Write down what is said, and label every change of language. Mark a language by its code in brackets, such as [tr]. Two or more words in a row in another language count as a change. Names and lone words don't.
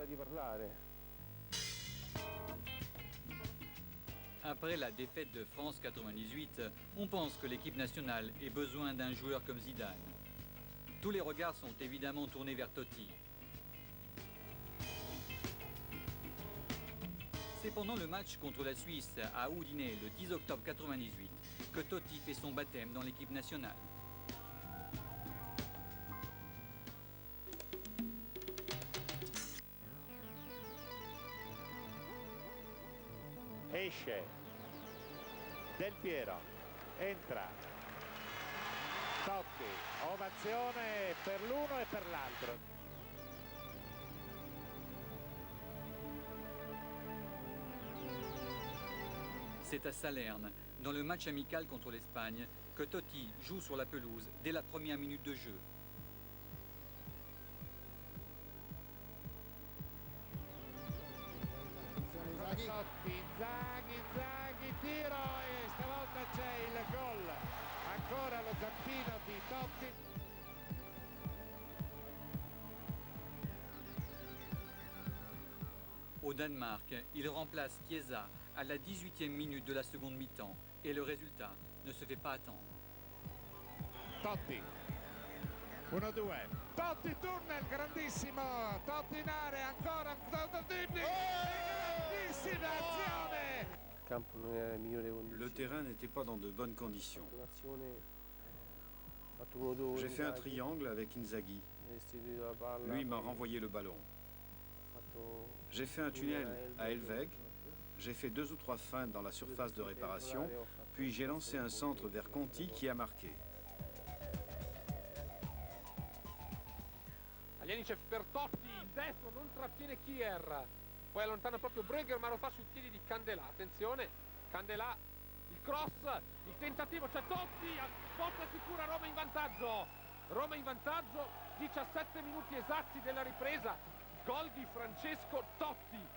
[fr] Après la défaite de France 98, on pense que l'équipe nationale ait besoin d'un joueur comme Zidane. Tous les regards sont évidemment tournés vers Totti. C'est pendant le match contre la Suisse à Udine le 10 octobre 98 que Totti fait son baptême dans l'équipe nationale. [it] Esce Del Piero, entra Totti, ovazione per l'uno e per l'altro. [fr] C'est à Salerne, dans le match amical contre l'Espagne, que Totti joue sur la pelouse dès la première minute de jeu. [it] Totti, Inzaghi, tiro e stavolta c'è il gol. Ancora lo zampino di Totti. [fr] Au Danemark, il remplace Chiesa à la 18e minute de la seconde mi-temps et le résultat ne se fait pas attendre. [it] Totti, 1-2, Totti tunnel, grandissimo, Totti in area, ancora Totti, grandissima azione! [fr] Le terrain n'était pas dans de bonnes conditions. J'ai fait un triangle avec Inzaghi. Lui m'a renvoyé le ballon. J'ai fait un tunnel à Helveg. J'ai fait 2 ou 3 feintes dans la surface de réparation, puis j'ai lancé un centre vers Conti qui a marqué. [it] Alienicev per Totti, il destro non trattiene Kier, poi allontana proprio Breger ma lo fa sui piedi di Candelà, attenzione, Candelà, il cross, il tentativo, c'è Totti, botta sicura, Roma in vantaggio, 17 minuti esatti della ripresa, gol di Francesco Totti.